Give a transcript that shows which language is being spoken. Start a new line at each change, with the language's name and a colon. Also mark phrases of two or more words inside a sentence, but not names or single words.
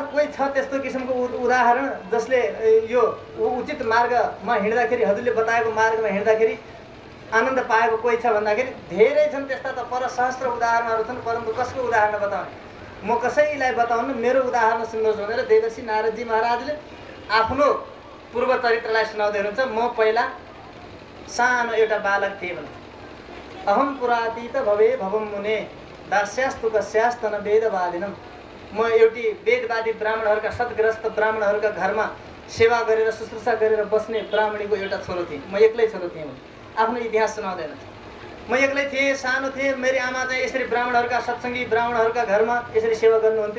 Nepali: कोही छ त्यस्तो किसिमको उदाहरण जसले यो उचित मार्गमा हिँड्दाखेरि, हजुरले बताएको मार्गमा हिँड्दाखेरि आनन्द पाएको कोही छ भन्दाखेरि धेरै छन् त्यस्ता त पर सहस्त्र उदाहरणहरू छन्। परन्तु कसको उदाहरण बताउने? म कसैलाई बताउनु, मेरो उदाहरण सुन्नुहोस् भनेर देवर्षि नारदजी महाराजले आफ्नो पूर्व चरित्रलाई सुनाउँदै हुनुहुन्छ। म पहिला सानो एउटा बालक थिएँ भन्छ।
Sanskrit: अहम पुरातीत भवे भवम मुने दास्यास्तु कस्यास्तन वेदवादिनम।
Nepali: म एउटी वेदवादी ब्राह्मणहरूका, सद्ग्रस्त ब्राह्मणहरूका घरमा सेवा गरेर शुश्रूषा गरेर बस्ने ब्राह्मणीको एउटा छोरो थिएँ। म एक्लै छोरो थिएँ। आफ्नो इतिहास सुनाउँदैन। म एक्लै थिएँ, सानो थिएँ। मेरो आमा चाहिँ यसरी ब्राह्मणहरूका, सत्सङ्गी ब्राह्मणहरूका घरमा यसरी सेवा गर्नुहुन्थ्यो।